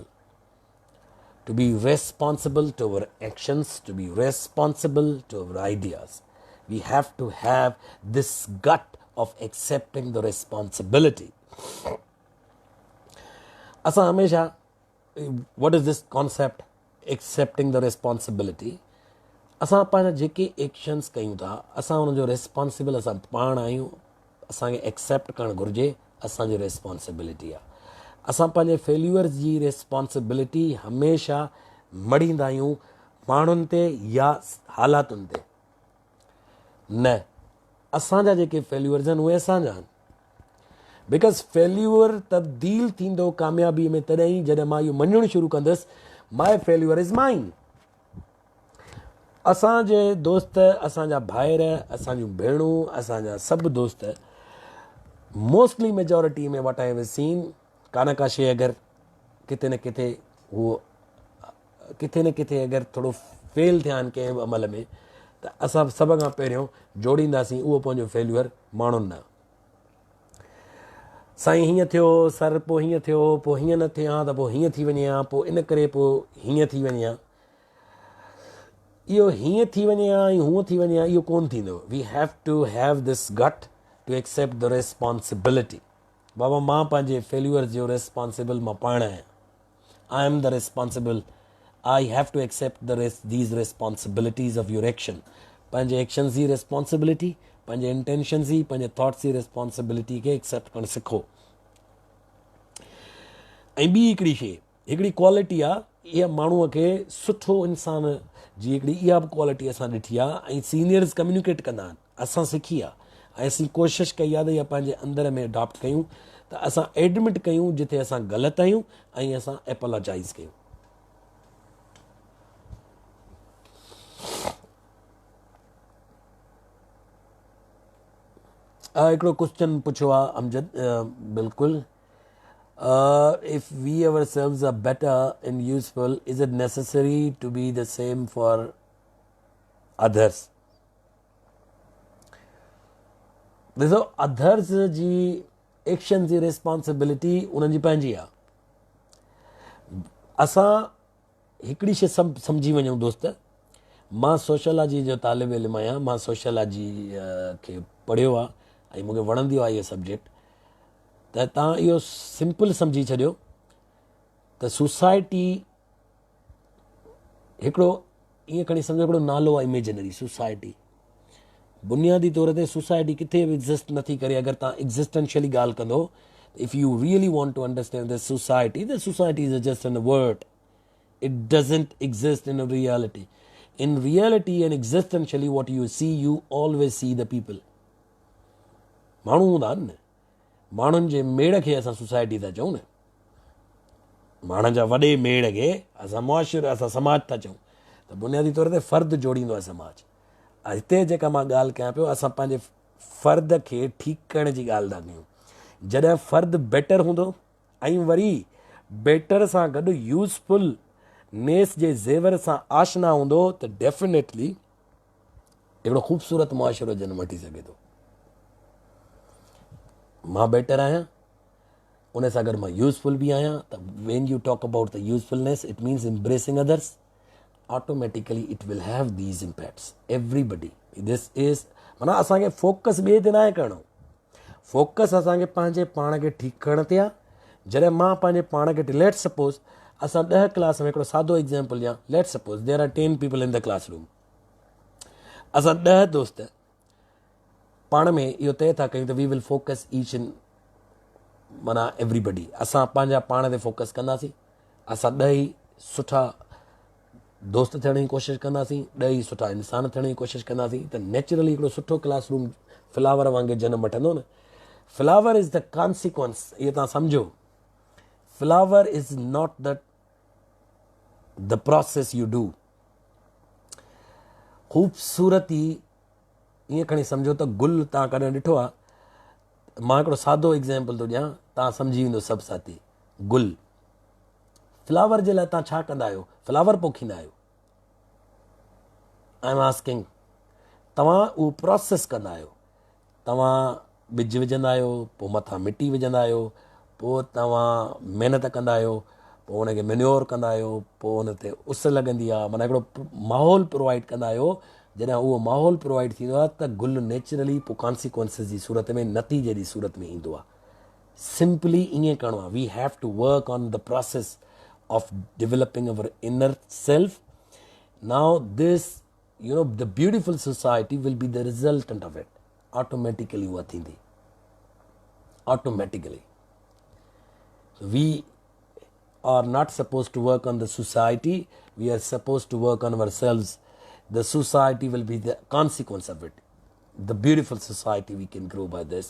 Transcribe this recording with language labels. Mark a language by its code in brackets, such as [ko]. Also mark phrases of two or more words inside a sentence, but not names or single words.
[en] To be responsible to our actions, to be responsible to our ideas. We have to have this gut of accepting the responsibility. [sd] असां हमेशह, [en] what is this concept? Accepting the responsibility. [sd] असां पंहिंजा जेके एक्शन्स कयूं था, असां हुनजो रिस्पॉन्सिबल असां पाण आहियूं. असांखे एक्सेप्ट करणु घुरिजे, असांजी रिस्पॉन्सिबिलिटी आहे. असां पंहिंजे फेल्यूअर्स जी रिस्पॉन्सिबिलिटी हमेशह मड़ींदा आहियूं माण्हुनि ते या हालातुनि ते. न, असांजा जेके फेल्यूअर्स आहिनि उहे असांजा आहिनि. बिकॉज़ फेल्यूअर तब्दील थींदो कामयाबीअ में तॾहिं जॾहिं मां इहो मञणु शुरू कंदुसि, [en] my failure is mine. [sd] असांजे दोस्त, असांजा भाइर, असांजूं भेणूं, असांजा सभु दोस्त, [en] mostly majority [sd] में [en] what I have seen, [sd] का न का शइ अगरि किथे न किथे अगरि थोरो फेल थिया आहिनि कंहिं अमल में, त असां सभ खां पहिरियों जोड़ींदासीं उहो पंहिंजो फेल्यूअर माण्हुनि न. साईं हीअं थियो, सर पोइ हीअं थियो, पोइ हीअं न थियां त पोइ हीअं थी वञे हा, पोइ इन करे पोइ हीअं थी वञे हा. इहो हीअं थी वञे हा ऐं हूअं थी वञे हा, इहो कोन थींदो. [en] we have to have this gut to accept the responsibility. [sd] बाबा मां पंहिंजे फेल्यूअर्स जो रिस्पॉन्सिबल मां पाण आहियां. [en] I am the responsible. I have to accept these responsibilities of your action. [sd] पंहिंजे एक्शन्स जी रिस्पॉन्सिबिलिटी, पंहिंजे इंटेंशन्स जी, पंहिंजे थॉट्स जी रिस्पॉन्सिबिलिटी खे एक्सेप्ट करणु सिखो. ऐं ॿी हिकिड़ी क्वालिटी आहे, इहा माण्हूअ खे सुठो इंसान जी हिकिड़ी इहा बि क्वालिटी असां ॾिठी आहे. ऐं सीनियर्स कम्युनिकेट कंदा आहिनि, असां सिखी आहे ऐं असीं कोशिशि कई आहे त इहा पंहिंजे अंदर में अडॉप्ट कयूं, त असां एडमिट कयूं जिथे असां ग़लति आहियूं ऐं असां एपोलोजाइज़ कयूं. हिकिड़ो क्वेश्चन पुछियो आहे अमजद. बिल्कुलु. [en] If we ourselves are better and useful, is it necessary to be the same for others? [sd] ॾिसो, अदर्स जी एक्शन जी रिस्पॉन्सिबिलिटी उन्हनि जी पंहिंजी आहे. असां हिकिड़ी शइ सम्झी वञूं दोस्त, मां सोशलॉजी जो तालिब इल्म आहियां. मां सोशलॉजी खे पढ़ियो आहे ऐं मूंखे वणंदो आहे इहो सब्जेक्ट. त तव्हां इहो सिंपल सम्झी छॾियो त सोसाइटी हिकिड़ो ईअं खणी सम्झो हिकिड़ो नालो आहे इमेजिनरी सोसाइटी. बुनियादी तौर ते सोसाइटी किथे बि एग्ज़िस्ट नथी करे. अगरि तव्हां एग्ज़िस्टेंशियली ॻाल्हि कंदो, [en] if you really want to understand the society is just an word. it doesn't exist in a reality. In reality and existentially, what you see, you always see the people. [sd] माण्हू हूंदा आहिनि न, माण्हुनि जे मेड़ खे असां सोसाइटी था चऊं न, माण्हुनि जा वॾे मेड़ खे असां मुआशिरो, असां समाज था चऊं, त बुनियादी तौर ते फ़र्द जोड़ींदो आहे समाज। हिते जेका मां ॻाल्हि कयां पियो, असां पंहिंजे फ़र्द खे ठीकु करण जी ॻाल्हि था कयूं। जॾहिं फ़र्द बेटर हूंदो ऐं वरी बेटर सां गॾु यूज़फुल नेस जे ज़ेवर सां आशना हूंदो, त डेफिनेटली हिकिड़ो ख़ूबसूरत मुआशिरो जनम वठी सघे थो। मां बेटर आहियां, उन सां गॾु मां यूज़फुल बि आहियां, त [en] when you talk about the usefulness, it means embracing others, automatically it will have these impacts everybody. this is [sd] माना असांखे फोकस ॿिए ते न आहे करिणो, फोकस असांखे पंहिंजे पाण खे ठीकु करण ते आहे। जॾहिं मां पंहिंजे पाण खे, [en] let's suppose [sd] असां 10 क्लास में, हिकिड़ो सादो एग्ज़ाम्पल ॾियां, [en] let's suppose there are 10 people in the classroom. [sd] असां 10 दोस्त पाण में इहो तय था कयूं त [en] we will focus each in, [sd] माना एवरीबडी, असां पंहिंजा पाण ते फोकस कंदासीं। असां 10 ई सुठा दोस्त थियण जी कोशिशि कंदासीं, 10 ई सुठा इंसान थियण जी कोशिशि कंदासीं, त नेचुरली हिकिड़ो सुठो क्लासरूम फ्लावर वांगुरु जनम वठंदो न। [en] flower is the consequence, [sd] इहो तव्हां सम्झो, [en] flower is not the process you do. [sd] ख़ूबसूरती ईअं खणी सम्झो त गुल तव्हां कॾहिं ॾिठो आहे, मां हिकिड़ो सादो एग्ज़ाम्पल थो ॾियां, तव्हां सम्झी वेंदो सभु साथी। गुल, फ्लावर जे लाइ तव्हां छा कंदा आहियो? फ्लावर पोखींदा आहियो? [en] I am asking, [sd] तव्हां उहो प्रोसेस कंदा आहियो, तव्हां ॿिज विझंदा आहियो, पोइ मथां मिटी विझंदा आहियो, पोइ तव्हां महिनत कंदा आहियो, पोइ हुनखे मेन्योर कंदा आहियो, पोइ हुन ते उस लॻंदी आहे, माना हिकिड़ो माहौल प्रोवाइड कंदा आहियो। जॾहिं उहो माहौल प्रोवाइड थींदो आहे त गुल नेचुरली पोइ कॉन्सिक्वेंसिस जी सूरत में, नतीजे जी सूरत में ईंदो आहे। सिंपली ईअं करिणो आहे, [en] we have to work on the process of developing our inner self. now this, you know, the beautiful society will be the resultant of it. [sd] Automatically हुआ थींदी, [en] automatically. So we are not supposed to work on the society, we are supposed to work on ourselves. The society will be the consequence of it. The beautiful society we can grow by this.